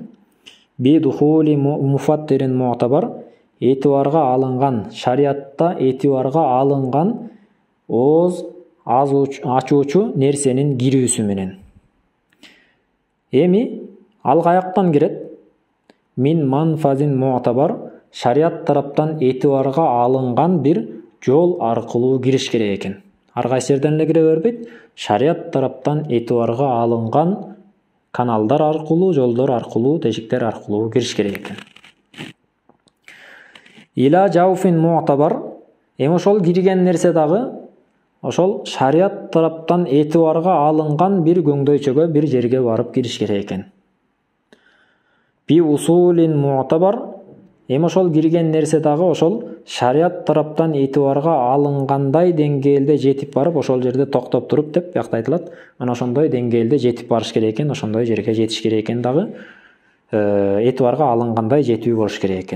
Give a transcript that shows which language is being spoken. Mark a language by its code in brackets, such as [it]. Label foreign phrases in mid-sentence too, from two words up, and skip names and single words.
[ar] بدخول مفطر معتبر. [ky] Этибарга алынган, шариатта этибарга алынган ооз ачуучу нерсенин кирүүсү менен. Эми ал каяктан кирет? [ar] من منفذ معتبر, [ky] шарият тараптан этибарга алынган бир жол аркылуу кириш керек экен. Ар кайсы жерден эле кире бербейт, шарият тараптан этибарга алынган каналдар аркылуу, жолдор аркылуу, тешиктер аркылуу кириш керек экен. [ar] إلى جوف معتبر, [ky] эми ошол кирген нерсе дагы ошол шарият тараптан этибарга алынган бир көңдөйчөгө, бир жерге барып кириш керек экен. [ar] بوصول معتبر, [ky] эми ошол кирген нерсе дагы ошол шарият тараптан этибарга алынгандай деңгээлде жетип барып, ошол жерде токтоп туруп деп биякта айтылат. Мына ошондой деңгээлде жетип барыш керек экен, ошондой жерге жетиш керек экен дагы этибарга алынгандай жетүү болуш керек экен.